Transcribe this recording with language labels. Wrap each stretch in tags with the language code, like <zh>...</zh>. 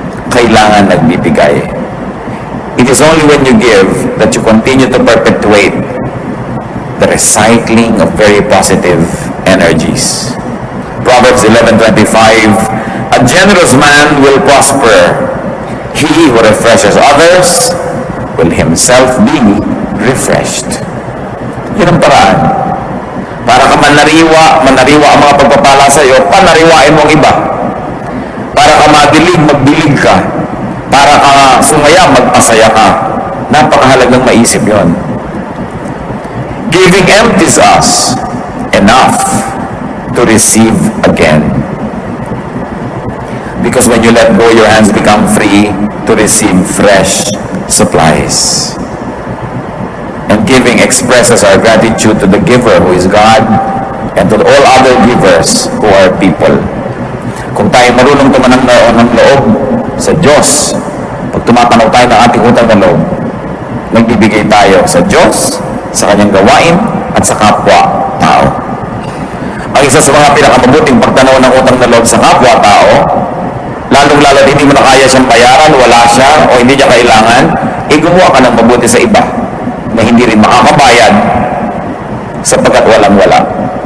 <tl>Kailangan nagbibigay.</tl> <en>It is only when you give that you continue to perpetuate the recycling of very positive energies. Proverbs 11:25, a generous man will prosper. He who refreshes others will himself be refreshed.</en> <tl>Yun ang paraan. Para ka manariwa ang mga pagpapala sa iyo, panariwain mong iba. Para ka madilig, magdilig ka. Para ka sumaya, magpasaya ka. Napakahalagang maisip yon.</tl> <en>Giving empties us enough to receive again. Because when you let go, your hands become free to receive fresh supplies. And giving expresses our gratitude to the giver, who is God, and to all other givers who are people.</en> <tl>Kung tayo marunong tumanang ng loob sa Diyos, pag tumatanaw tayo ng ating utang na loob, nagbibigay tayo sa Diyos, sa kanyang gawain, at sa kapwa-tao. Ang isa sa mga pinakamabuting pagtanaw ng utang na loob sa kapwa-tao, lalong-lalo hindi mo na kaya siyang bayaran, wala siya, o hindi niya kailangan, gumawa ka ng mabuti sa iba na hindi rin makakabayad sapagkat walang-wala.</tl>